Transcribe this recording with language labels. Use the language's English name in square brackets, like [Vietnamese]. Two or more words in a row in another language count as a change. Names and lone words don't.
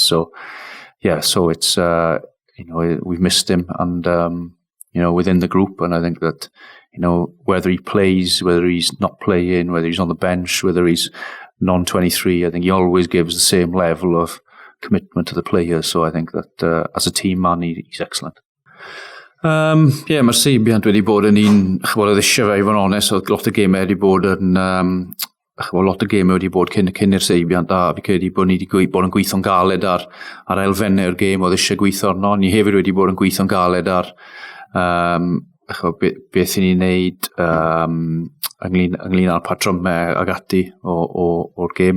[English] So so it's we've missed him, and within the group, and I think that whether he plays, whether he's not playing, whether he's on the bench, whether he's non-23, I think he always gives the same level of commitment to the players. So I think that as a team man, he's excellent. [Welsh] Mae'r seibiant wedi bod yn un, chwbod, o ddisio fe i fod yn onest, oedd lot o gemau wedi bod yn, lot o gemau wedi bod cyn i'r seibiant, a fi credu bod ni wedi bod yn gweithio'n galed ar elfennau'r gêm oedd eisiau gweithio arno. Ni hefyd wedi bod yn gweithio'n galed ar beth i ni'n neud ynglyn â'r patrymau ag ati o'r gêm.